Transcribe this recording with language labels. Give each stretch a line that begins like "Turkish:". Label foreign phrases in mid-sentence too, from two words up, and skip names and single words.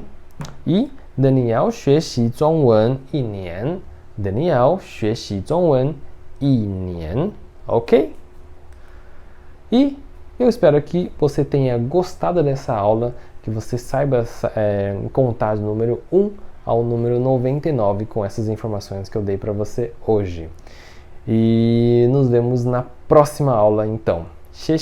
Chinese: E Daniel 学习中文1年. Daniel 学习中文1年.
Portuguese: Ok? E eu espero que você tenha gostado dessa aula, que você saiba contar do número 1 ao número 99 com essas informações que eu dei para você hoje. E nos vemos na próxima aula, então.